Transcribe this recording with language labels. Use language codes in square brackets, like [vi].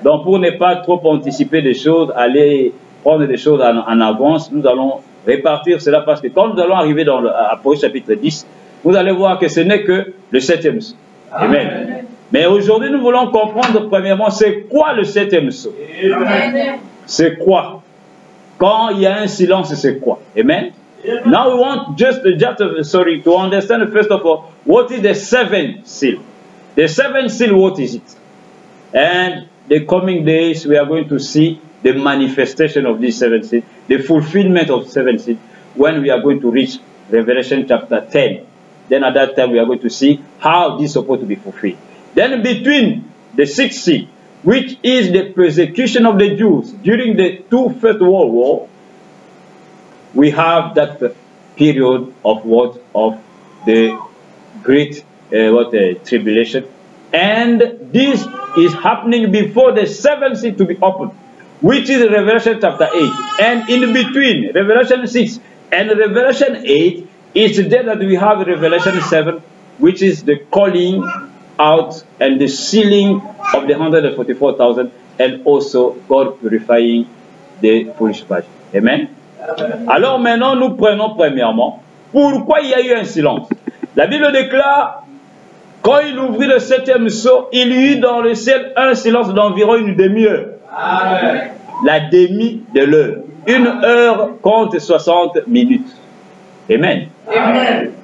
[fr] Donc pour ne pas trop anticiper des choses, aller prendre des choses en avance, nous allons répartir cela, parce que quand nous allons arriver dans Apocalypse chapitre 10, vous allez voir que ce n'est que le 7e sceau. Amen. Amen. Mais aujourd'hui, nous voulons comprendre premièrement, c'est quoi le 7e sceau? C'est quoi? Quand il y a un silence, c'est quoi? Amen. [en] Now we want to understand first of all, what is the 7th seal? The 7th seal, what is it? And the coming days, we are going to see the manifestation of this 7th seal, the fulfillment of 7th seal, when we are going to reach Revelation chapter 10. Then at that time, we are going to see how this is supposed to be fulfilled. Then between the 6th seal, which is the persecution of the Jews during the 2 First World War, we have that period of what? Of the great tribulation. And this is happening before the 7th seal to be opened, which is Revelation chapter 8. And in between Revelation 6 and Revelation 8, it's there that we have Revelation 7, which is the calling out and the sealing of the 144,000, and also God purifying the foolish virgin. Amen. [fr] Alors maintenant, nous prenons premièrement, pourquoi il y a eu un silence? La Bible déclare, quand il ouvrit le 7e sceau, il y eut dans le ciel un silence d'environ une demi-heure. La demi de l'heure. Une heure compte 60 minutes. Amen. Amen.